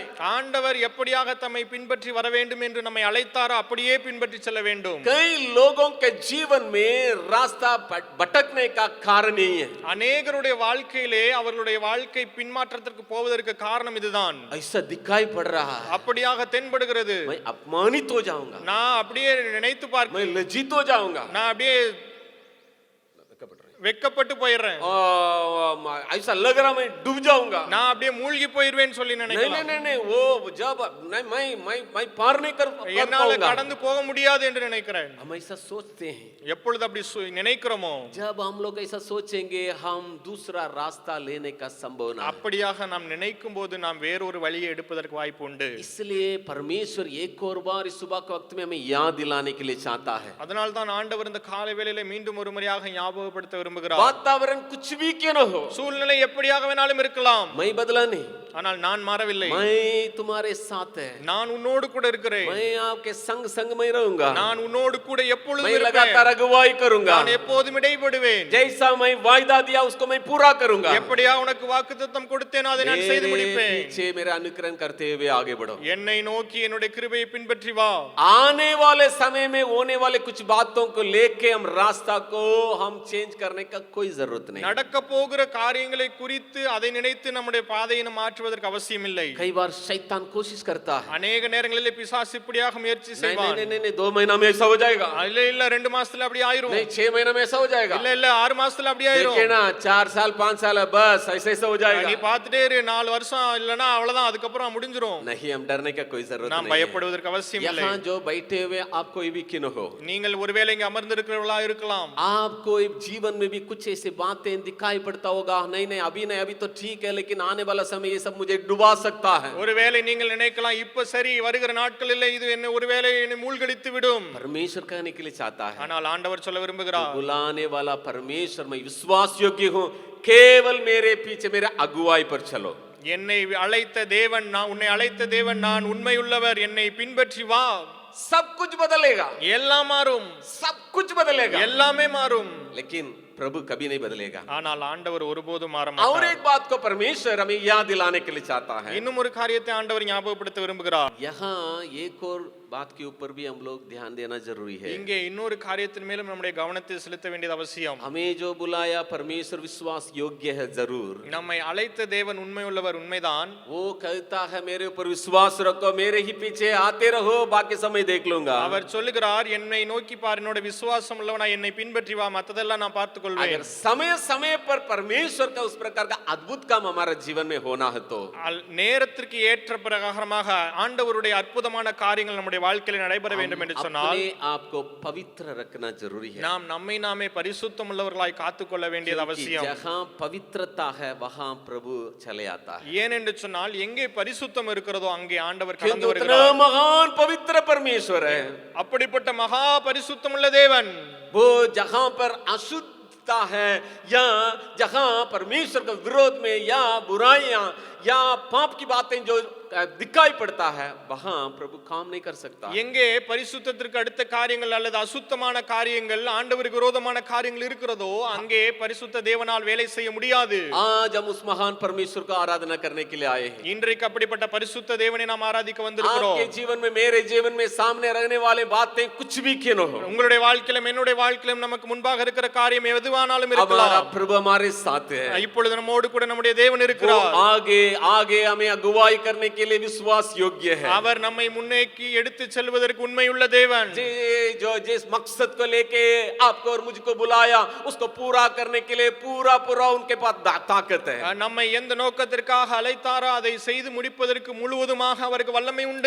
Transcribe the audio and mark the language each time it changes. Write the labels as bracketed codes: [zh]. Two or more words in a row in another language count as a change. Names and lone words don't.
[ta] ஆண்டவர் எப்படியாக தம்மை பின்பற்றி வர வேண்டும் என்று நம்மை அழைத்தாரோ அப்படியே பின்பற்றி செல்ல வேண்டும். [hi] कई लोगों के जीवन में रास्ता भटकने का कारण नहीं है। [ta] அநேகருடைய வாழ்க்கையிலே அவர்களுடைய வாழ்க்கை பின்மாற்றத்திற்கு போவதற்கு காரணம் இதுதான். [hi] ऐसा दिखाई पड़ रहा है, [ta] அப்படியாக தென்படுகிறது. [hi] मैं अपमानित हो जाऊंगा, [ta] நான் அப்படியே நினைத்து பார்க்க, [hi] मैं लज्जित हो जाऊंगा, [ta] நான் அப்படியே வெக்கப்பட்டு போயிடுறேன், [hi] ऐसा लग रहा मैं डूब जाऊंगा, [ta] நான் அப்படியே மூழ்கி போயிடுவேன் சொல்லி [hi] नहीं [ta] நினைக்கலாம். [hi] नहीं नहीं, वो जब नहीं मैं पार नहीं कर [ta] என்னால [hi] पाऊंगा, [ta] கடந்து போக முடியாது என்று நினைக்கிறேன். [hi] हम ऐसा सोचते हैं। [ta] எப்பொழுது அப்படி நினைக்கிறோமோ, [hi] जब हम लोग ऐसा सोचेंगे हम दूसरा रास्ता लेने का संभावना है। [ta] அப்படியாக நாம் நினைக்கும் போது நாம் வேறொரு வழியை எடுப்பதற்கு வாய்ப்பு உண்டு. [hi] इसलिए परमेश्वर एक और बार इस सुबह के वक्त में हमें याद दिलाने के लिए चाहता है। [ta] அதனால் தான் ஆண்டவர் இந்த காலை வேளையிலே மீண்டும் ஒரு முறையாக ஞாபகப்படுத்த விரும்புகிறார். [hi] वातावरण कुछ भी क्यों न हो, [ta] சூழ்நிலை எப்படியாக வேணாலும் இருக்கலாம், [hi] मैं बदला नहीं, [ta] ஆனால் நான் மாறவில்லை. [hi] मैं तुम्हारे साथ है, [ta] நான் உன்னோடு கூட இருக்கிறேன். [hi] मैं आपके संग में रहूंगा, [ta] நான் உன்னோடு கூட எப்பொழுதும் [hi] मैं [ta] இருப்பேன். [hi] लगातार अगुवाई करूंगा, [ta] நான் எப்போதும் இடைபடுவேன். [hi] जैसा मैं वायदा दिया उसको मैं पूरा करूंगा। [ta] எப்படியா உனக்கு வாக்குத்தத்தம் கொடுத்தேனோ அதை நான் செய்து [hi] मेरे [ta] முடிப்பேன். [hi] पीछे मेरा अनुकरण करते हुए आगे बढ़ो। [ta] என்னை நோக்கி என்னுடைய கிருபையை பின்பற்றி வா. [hi] आने वाले समय में होने वाले कुछ बातों को लेके हम रास्ता को हम चेंज करने का कोई जरूरत नहीं। [ta] நடக்க போகிற காரியங்களை குறித்து அதை நினைத்து நம்முடைய பாதையை மாற்றுவதற்கு அவசியம் இல்லை. [hi] कई बार शैतान कोशिश करता है, [ta] அநேக நேரங்களிலே பிசாசு இப்படியாக முயற்சி [hi] नहीं [ta] செய்வான். [hi] नहीं नहीं नहीं 2 महीना में ऐसा हो जाएगा, [ta] இல்ல இல்ல 2 மாசத்துல அப்படி ஆயிரும். [hi] नहीं 6 महीना में ऐसा हो जाएगा, [ta] இல்ல இல்ல 6 மாசத்துல அப்படி ஆயிரும். [hi] देखे ना 4 साल 5 साल है, बस ऐसे ऐसा हो [ta] நீ [hi] जाएगा। [ta] பாத்துட்டே இரு, 4 வருஷம் இல்லனா அவ்வளவுதான், அதுக்கப்புறம் முடிஞ்சிரும். [hi] नहीं, हम डरने का कोई जरूरत [ta] நாம் [hi] नहीं है। [ta] பயப்படுவதற்கு அவசியம் இல்லை. [hi] यहाँ जो बैठे हुए आप कोई भी क्यों न हो, [ta] நீங்கள் ஒருவேளை இங்க அமர்ந்திருக்கிறவர்களா இருக்கலாம். [hi] आपको जीवन में भी कुछ ऐसी बातें दिखाई पड़ता होगा, नहीं नहीं अभी तो ठीक है, लेकिन आने वाला समय ये सब मुझे डुबा सकता है। [ta] ஒருவேளை நீங்கள் நினைக்கலாம், இப்ப சரி, வருகிற நாட்களில் இது என்ன ஒருவேளை என்னை மூழ்கடித்து விடும். [hi] परमेश्वर कहने के लिए चाहता है, [ta] ஆனால் ஆண்டவர் சொல்ல விரும்புகிறார், [hi] बुलाने वाला परमेश्वर, मैं विश्वास योग्य हूँ, केवल मेरे पीछे मेरे अगुवाई पर चलो। [ta] என்னை அழைத்த தேவன் நான், உன்னை அழைத்த தேவன் நான், உண்மையுள்ளவர், என்னை பின்பற்றி வா. [hi] सब कुछ बदलेगा, [ta] எல்லாம் மாறும், [hi] सब कुछ बदलेगा, [ta] எல்லாமே மாறும். [hi] लेकिन प्रभु कभी नहीं बदलेगा। [ta] ஆனால் ஆண்டவர் ஒருபோதும் மாற [hi] और [ta] மாட்டார். [hi] एक बात को परमेश्वर हमें याद दिलाने के लिए चाहता है, [ta] இன்னும் ஒரு காரியத்தை ஆண்டவர் ஞாபகப்படுத்த விரும்புகிறார். [hi] यहाँ एक और बात के ऊपर भी हम लोग ध्यान देना जरूरी है। [ta] இங்கே இன்னொரு காரியத்தின் மேலும் நம்முடைய கவனத்தை செலுத்த வேண்டியது அவசியம். [hi] हमें जो बुलाया परमेश्वर विश्वास योग्य है जरूर, [ta] நம்மை அழைத்த தேவன் உண்மையுள்ளவர், உண்மைதான். [hi] वो कहता है मेरे ऊपर विश्वास रखो, मेरे ही पीछे आते रहो, बाकी समय देख लूंगा। [ta] அவர் சொல்லுகிறார், என்னை நோக்கி பார், என்னோட விசுவாசம் உள்ளவனா, என்னை பின்பற்றி வா, மத்ததெல்லாம் நான் பார்த்துக் கொள்வேன். [hi] अगर समय समय पर परमेश्वर का उस प्रकार का अद्भुत काम हमारे जीवन में होना है तो [ta] நேரத்திற்கு ஏற்ற பிரகாரமாக ஆண்டவருடைய அற்புதமான காரியங்கள் நம்முடைய வாழ்க்கையில் நடைபெற வேண்டும் என்று சொன்னால் [hi] अपने आप को पवित्र रखना जरूरी है. [ta] நாம் நம்மை நாமே பரிசுத்தம் உள்ளவர்களாய் காத்துக்கொள்ள வேண்டியது [hi] क्योंकि [ta] அவசியம். [hi] जहाँ पवित्रता है वहाँ प्रभु चले आता है. [ta] ஏனென்று சொன்னால் எங்கே பரிசுத்தம் இருக்கிறதோ அங்கே ஆண்டவர் [hi] क्योंकि [ta] கடந்து [hi] उतना [ta] வருகிறார். [hi] महान पवित्र परमेश्वर है. [ta] அப்படிப்பட்ட மகா பரிசுத்தம் உள்ள தேவன் [hi] वो जहाँ पर अशुद्धता है या जहाँ परमेश्वर के विरोध में या बुराइयां या पाप की बातें जो दिखाई पड़ता है वहां प्रभु काम नहीं कर सकता. [ta] எங்கே பரிசுத்தத்திற்கு அடுத்த காரியங்கள் அல்லது அசுத்தமான காரியங்கள் ஆண்டவருக்கு விரோதமான காரியங்கள் இருக்கிறதோ அங்கே பரிசுத்த தேவனால் வேலை செய்ய முடியாது. [hi] आज हम उस महान परमेश्वर को आराधना करने के लिए आए हैं. [ta] இன்றைக்கு அப்படிப்பட்ட பரிசுத்த தேவனை நாம் ஆராதிக்க வந்திருக்கிறோம். [hi] आपके जीवन में मेरे जीवन में सामने रहने वाले बातें कुछ भी क्यों न हो, [ta] உங்களுடைய வாழ்க்கையிலும் என்னுடைய வாழ்க்கையிலும் நமக்கு முன்பாக இருக்கிற காரியம் எதுவானாலும் [hi] हमारा [ta] இருக்கலாம். [hi] प्रभु हमारे साथ है. [ta] இப்பொழுது நம்மோடு கூட நம்முடைய தேவன் [hi] वो [ta] இருக்கிறார். [hi] आगे आगे हमें अगुवाई करने के लिए विश्वास योग्य है. [ta] அவர் நம்மை முன்னேக்கி எடுத்து செல்வதற்கு உண்மையுள்ள தேவன். [hi] जो जिस मकसद को लेके आपको और मुझको बुलाया उसको पूरा करने के लिए पूरा पूरा उनके पास ताकत है. [ta] நம்மை எந்த நோக்கத்திற்காக அழைத்தாரோ அதை செய்து முடிப்பதற்கு முழுவதுமாக அவருக்கு வல்லமை உண்டு.